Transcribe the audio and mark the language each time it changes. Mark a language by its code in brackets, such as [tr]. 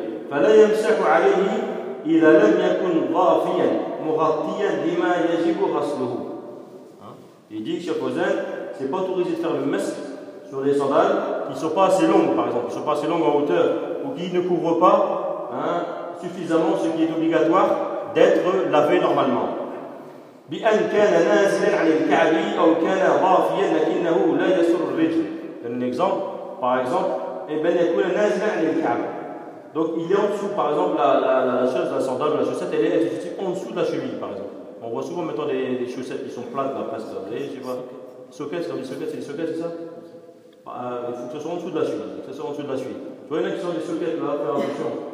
[ar] فلا يمسح عليه اذا لم يكن ضافيا مغطيا لما يجب غسله. [fr] Il dit, Cheikh Fawzan, c'est pas autorisé de faire le mess sur des sandales qui ne sont pas assez longues, par exemple, qui ne sont pas assez longues en hauteur, ou qui ne couvrent pas suffisamment ce qui est obligatoire d'être lavé normalement. [ar] بأن كان نازلاً عن الكعب أو كان ضافياً لكنه لا يسر الرجل. [fr] Un exemple, par exemple, et ben il est nazlan al kaab. Donc il est en dessous, par exemple, la chaussure, la sandale, la chaussette, elle est juste en dessous de la cheville, par exemple. On voit souvent maintenant des chaussettes qui sont plates, la presse, vous voyez, je vois. Socket, c'est ça? Il faut que ce soit en dessous de la cheville. Ça soit en dessous de la cheville. Tu vois, il y en a qui sont des sockets là, faire attention.